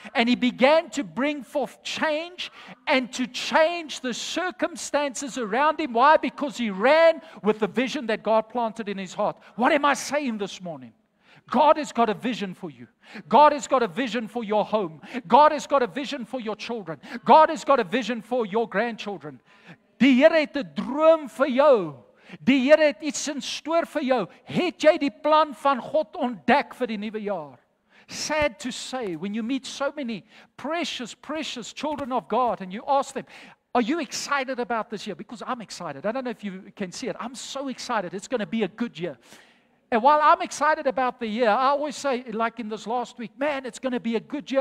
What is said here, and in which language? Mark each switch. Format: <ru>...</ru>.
<en>And he began to bring forth change and to change the circumstances around him. Why? Because he ran with the vision that God planted in his heart. What am I saying this morning? God has got a vision for you. God has got a vision for your home. God has got a vision for your children. God has got a vision for your grandchildren.</en> <af>Die Here het 'n droom vir jou. Die Here het iets in store vir jou. Het jy die plan van God ontdek vir die nuwe jaar?</af> <en>Sad to say, when you meet so many precious children of God and you ask them, are you excited about this year? Because I'm excited. I don't know if you can see it. I'm so excited. It's going to be a good year. And while I'm excited about the year, I always say, like in this last week, man, it's going to be a good year.</en>